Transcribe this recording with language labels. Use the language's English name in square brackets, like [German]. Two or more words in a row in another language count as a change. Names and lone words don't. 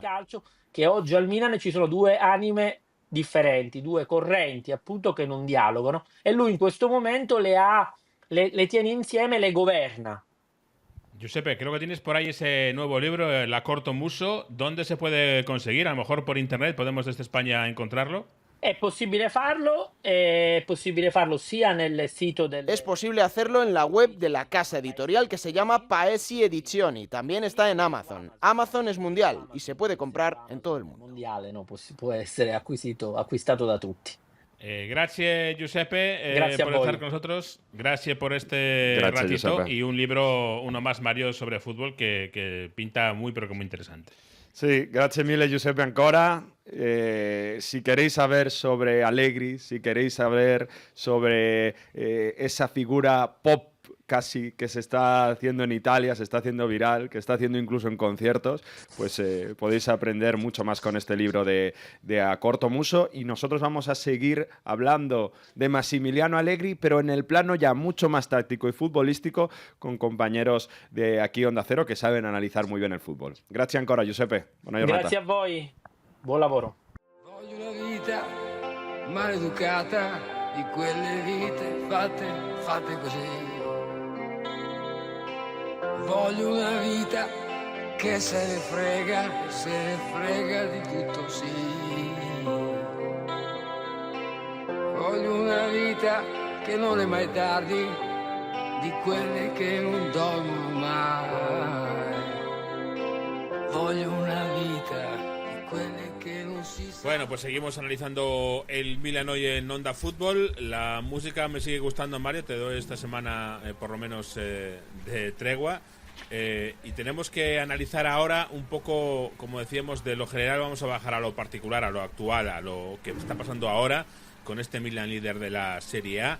[Italian] Calcio che oggi al Milan ci sono due anime differenti, due correnti appunto che non dialogano e lui in questo momento le tiene insieme, le governa. Giuseppe, [Spanish] creo que tienes por ahí ese nuevo libro, La Corto Muso. ¿Dónde se puede conseguir? A lo mejor por internet podemos desde España encontrarlo. [Italian] È possibile farlo sia nel sito del... [Spanish] Es posible hacerlo en la web de la casa editorial que se llama Paesi Edizioni. También está en Amazon. Amazon es mundial y se puede comprar en todo el mundo. [Italian] Mondiale, no? Può essere acquistato da tutti. [Spanish] Gracias, Giuseppe, Gracias por [Italian] a voi. [Spanish] estar con nosotros. Gracias por este Gracias, ratito. Giuseppe. Y un libro, uno más, Mario, sobre fútbol que pinta muy, pero que muy interesante. Sí, [Italian] grazie mille Giuseppe ancora. [Spanish] Si queréis saber sobre Allegri, si queréis saber sobre esa figura pop casi que se está haciendo en Italia, se está haciendo viral, que está haciendo incluso en conciertos, pues podéis aprender mucho más con este libro de A Corto Muso. Y nosotros vamos a seguir hablando de Massimiliano Allegri, pero en el plano ya mucho más táctico y futbolístico, con compañeros de aquí Onda Cero que saben analizar muy bien el fútbol. [Italian] Grazie ancora Giuseppe, buona giornata. Grazie a voi, buon lavoro. Voglio una vita maleducata di quelle vite fatte così. Voglio una vita che se ne frega di tutto, sì. Voglio una vita che non è mai tardi, di quelle che non dormono mai. Voglio una vita di quelle che non si... [Spanish] Bueno, pues seguimos analizando el Milan hoy en Onda Fútbol. La música me sigue gustando, Mario. Te doy esta semana por lo menos de tregua. Y tenemos que analizar ahora un poco, como decíamos, de lo general vamos a bajar a lo particular, a lo actual, a lo que está pasando ahora con este Milan líder de la Serie A.